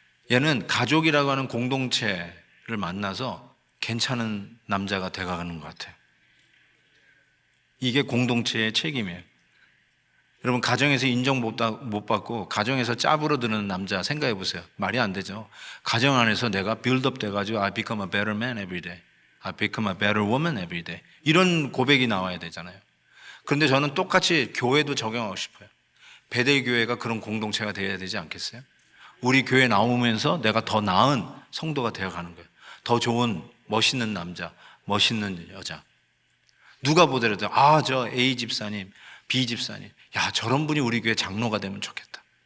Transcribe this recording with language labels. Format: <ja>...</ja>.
<ko>얘는 가족이라고 하는 공동체를 만나서 괜찮은 남자가 돼가는 것 같아요. 이게 공동체의 책임이에요. 여러분, 가정에서 인정 못 받고 가정에서 짭으로 드는 남자 생각해 보세요. 말이 안 되죠. 가정 안에서 내가 빌드업 돼가지고</ko> <en>I become a better man every day, I become a better woman every day,</en> <ko>이런 고백이 나와야 되잖아요. 그런데 저는 똑같이 교회도 적용하고 싶어요. 베델교회가 그런 공동체가 되어야 되지 않겠어요? 우리 교회 나오면서 내가 더 나은 성도가 되어가는 거예요. 더 좋은 멋있는 남자, 멋있는 여자. 누가 보더라도 저 A 집사님, B 집사님, 야 저런 분이 우리 교회 장로가 되면 좋겠다.</ko>